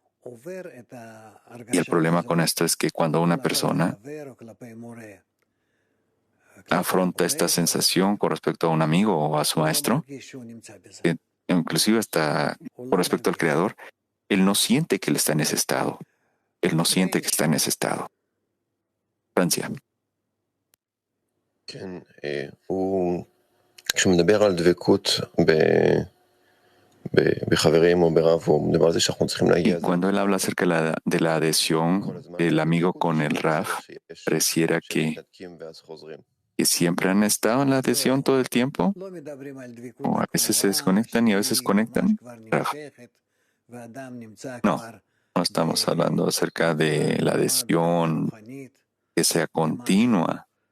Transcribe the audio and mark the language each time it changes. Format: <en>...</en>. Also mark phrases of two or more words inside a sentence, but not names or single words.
<es>Y el problema con esto es que cuando una persona afronta esta sensación con respecto a un amigo o a su maestro, inclusive hasta con respecto al Creador, él no siente que él está en ese estado. Él no siente que está en ese estado. Francia.</es> <he>כשמדבר על דבקות בחברים או ברב, הוא מדבר על זה שאנחנו צריכים להגיע.</he> <es>Cuando él habla acerca de la adhesión del amigo con el Rav, pareciera que siempre han estado en la adhesión todo el tiempo, o a veces se desconectan y a veces conectan. Rav. No estamos hablando acerca de la adhesión que sea continua.</es>